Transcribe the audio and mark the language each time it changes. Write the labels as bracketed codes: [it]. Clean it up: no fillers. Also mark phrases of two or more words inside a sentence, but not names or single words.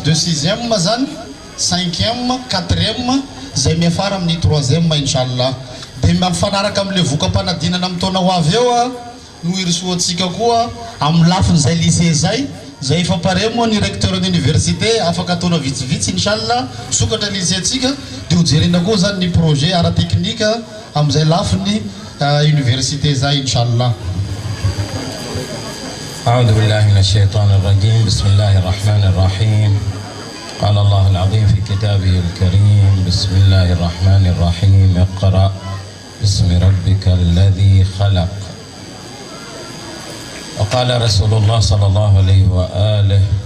[mg] de 6e zany 5e 4e zay miafara amin'ny 3e inshallah dia mifanaraka amin'le voka-panadinana amin'ny taona ho avy eo no irisoantsika koa amin'ny lafin'izay lycée zay efa pare moa ny [fr] recteur d'université [mg] afaka ataona vitsivitsy inshallah misokatra lycée tsika dia ho jerena koa zany ny projet ara-technique amin'izay lafiny université zay inshallah [ar] أعوذ بالله من الشيطان الرجيم بسم الله الرحمن الرحيم قال الله العظيم في كتابه الكريم بسم الله الرحمن الرحيم اقرأ باسم ربك الذي خلق وقال رسول الله صلى الله عليه وآله